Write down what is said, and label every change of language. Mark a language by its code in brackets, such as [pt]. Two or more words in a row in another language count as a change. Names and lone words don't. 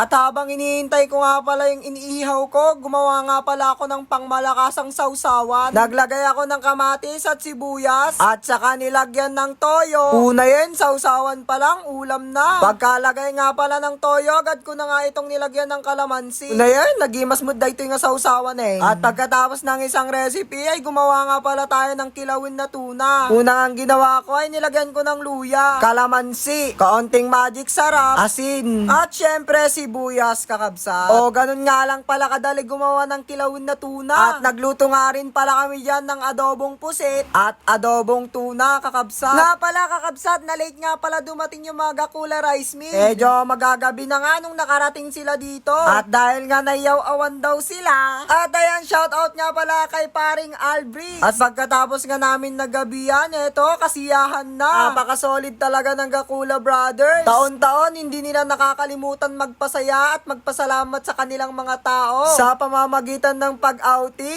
[tl] At habang hinihintay ko nga pala yung iniihaw ko, gumawa nga pala ako ng pangmalakasang sausawan. Naglagay ako ng kamatis at sibuyas at saka nilagyan ng toyo. Una yan, sausawan pa lang, ulam na. Pagkalagay nga pala ng toyo, agad ko na nga itong nilagyan ng kalamansi. Una yan, nagimas mo dahito yung sausawan eh. At pagkatapos ng isang recipe ay gumawa nga pala tayo ng kilawin na tuna. Una ang ginawa ko ay nilagyan ko ng luya, kalamansi, kaunting magic sarap, asin, at syempre sibuyas kakabsat. O ganun nga lang pala kadali gumawa ng kilawin na tuna. At nagluto nga rin pala kami dyan ng adobong pusit at adobong tuna kakabsat. Nga pala kakabsat, na late nga pala dumating yung mga Gakula Rice Mill. Medyo magagabi na nga nung nakarating sila dito. At dahil nga nayaw-awan daw sila. At ayan, [en] shout out [tl] nga pala kay paring Albrecht. At pagkatapos nga namin nagabihan, eto, kasiyahan na. Napaka-solid talaga ng Gakula Brothers. Taon-taon, hindi nila nakakalimutan magpasaya at magpasalamat sa kanilang mga tao sa pamamagitan ng pag-outing.